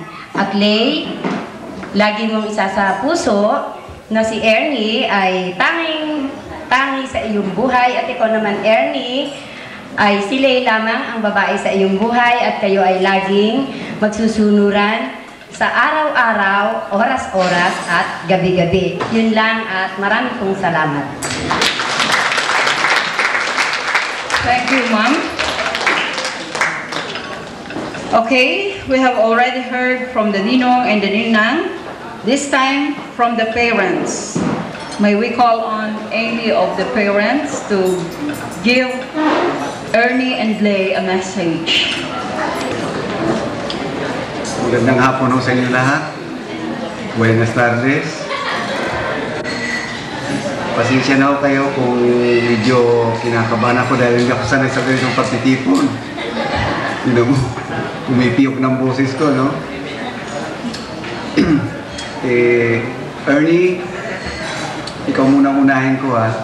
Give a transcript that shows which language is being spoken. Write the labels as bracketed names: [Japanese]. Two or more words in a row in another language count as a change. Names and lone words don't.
[Filipino] At Lay, lagi mong isa sa puso na si Ernie ay tangi sa iyong buhay, at ikaw naman, Ernie, ay si Lay lamang ang babae sa iyong buhay, at kayo ay laging magsusunuran sa araw-araw, oras-oras at gabi-gabi. Yun lang, at marami pong salamat. [English] Thank you, Ma'am. Okay, we have already heard from the Ninong and the Ninang. This time, from the parents. May we call on any of the parents to give Ernie and Lay a message. [Filipino] Magandang hapon ho sa inyo lahat. [Spanish] Buenas tardes. [Filipino] Pasensya na ho kayo kung medyo kinakabahan ako dahil hindi ako sanay sa ganitong pagtitipon. Umipiyok ng boses ko, no? Ernie, ikaw munang unahin ko, ha?